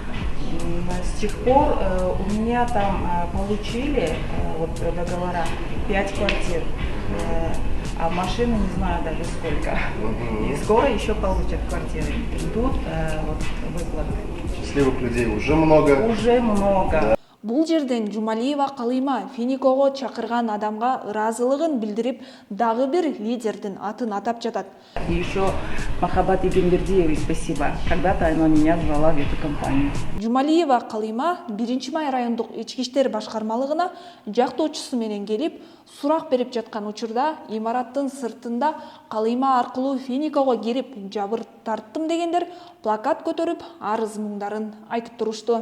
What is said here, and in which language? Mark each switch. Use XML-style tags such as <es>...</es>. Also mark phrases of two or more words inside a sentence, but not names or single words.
<ru>С тех пор у меня там получили вот договора 5 квартир, а машины не знаю даже сколько. И скоро еще получат квартиры. Тут вот выплаты. Счастливых людей уже много. Уже много.</ru> <ky>Бул жерден Жумалиева Калыйма Финикого чакырган адамга ыраазылыгын билдирип, дагы бир лидердин атын атап жатат.</ky> <ru>И еще Махаббат Егенбердиевой спасибо. Когда-то она меня звала в эту компанию.</ru> <ky>Жумалиева Калыйма 1 май райондук ички иштер башкармалыгына жактоочусу менен келип, сурак берип жаткан учурда имараттын сыртында Калыйма аркылуу Финикого кирип жабыр тарттым дегендер плакат көтөрүп арыз муңдарын айтып турушту.</ky>